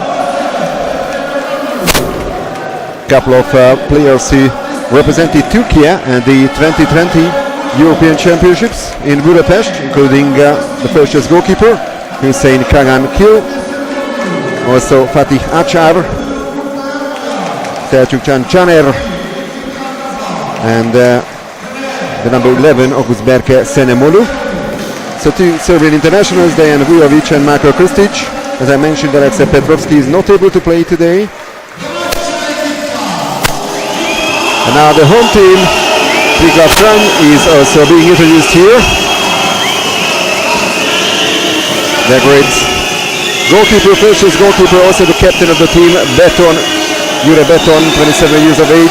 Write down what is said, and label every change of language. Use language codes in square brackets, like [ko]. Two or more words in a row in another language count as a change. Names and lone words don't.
[en] Couple of players who represented Turkey and the 2020 European Championships in Budapest, including the first choice goalkeeper Hüseyin Kagan Kil. Also Fatih Achar, Selçukcan Caner, and the number 11 August Berke Senemolu. So 2 Serbian internationals, Dejan Vujovic and Marko Krstic. As I mentioned, Aleksa Petrovski is not able to play today. And now the home team, Triglav Kranj, is also being introduced here. The great goalkeeper, first goalkeeper, also the captain of the team, Beton, Jure Beton, 27 years of age.